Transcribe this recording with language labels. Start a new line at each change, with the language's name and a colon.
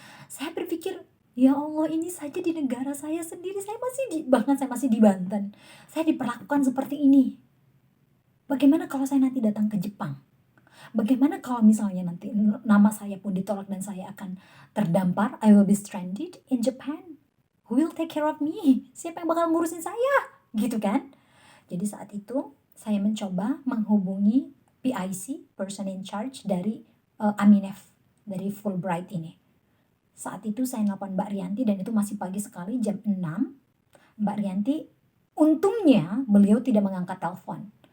Indonesian: Saya berpikir, ya Allah, ini saja di negara saya sendiri, bahkan saya masih di Banten, saya diperlakukan seperti ini. Bagaimana kalau saya nanti datang ke Jepang? Bagaimana kalau misalnya nanti nama saya pun ditolak dan saya akan terdampar?
English: I will be stranded in Japan. Who will take care of me?
Indonesian: Siapa yang bakal ngurusin saya? Gitu kan? Jadi saat itu saya mencoba menghubungi PIC, person in charge dari Aminef, dari Fulbright ini. Saat itu saya nelpon Mbak Rianti dan itu masih pagi sekali, jam 6. Mbak Rianti, untungnya beliau tidak mengangkat telepon.